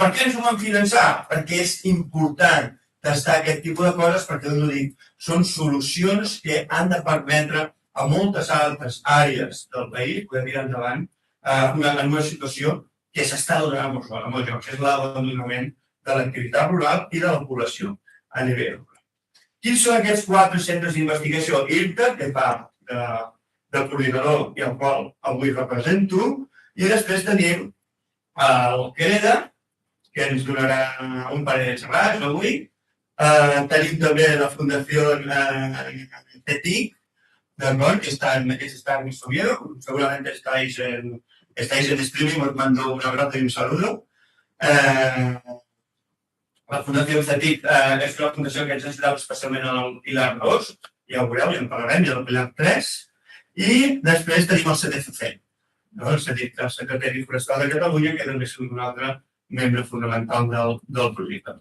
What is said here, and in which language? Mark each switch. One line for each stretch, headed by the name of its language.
Catalan: Per què ens ho van finançar? Perquè és important tastar aquest tipus de coses, perquè us ho dic, són solucions que han de permetre a moltes altres àrees del país poder tirar endavant en una situació que s'està donant molt jocs, que és l'abandonament de l'activitat rural i de la població a nivell rural. Quins són aquests 4 centres d'investigació? IRTA, que fa de coordinador i el qual avui represento, i després tenim el CREDA, que ens donarà un parell de xerrats avui. Tenim també la Fundació CETIC, que
Spanish: está en Oviedo, seguramente estáis en streaming, os mando un abrazo y un saludo.
Catalan: La Fundació CETIC és una fundació que ens necessitava especialment en el Pilar 2, ja ho veureu, ja en parlarem, i en el Pilar 3. I després tenim el CDCC, el CETIC, el Secretari Forestal de Catalunya, que també és un altre membre fonamental del projecte.